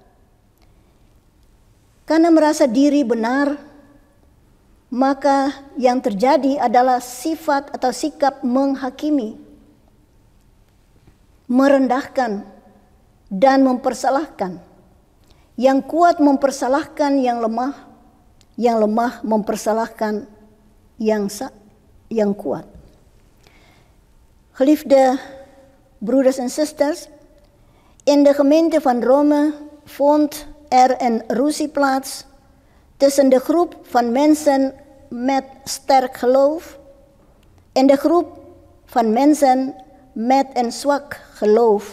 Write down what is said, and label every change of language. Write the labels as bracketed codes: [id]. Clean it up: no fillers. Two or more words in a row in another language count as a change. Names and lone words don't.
[id] Karena merasa diri benar, maka yang terjadi adalah sifat atau sikap menghakimi, merendahkan, dan mempersalahkan. Yang kuat mempersalahkan yang lemah mempersalahkan yang kuat. [nl] Geliefde broeders en zusters, in de gemeente van Rome vond een ruzie plaats tussen de groep van mensen met sterk geloof en de groep van mensen met een zwak geloof.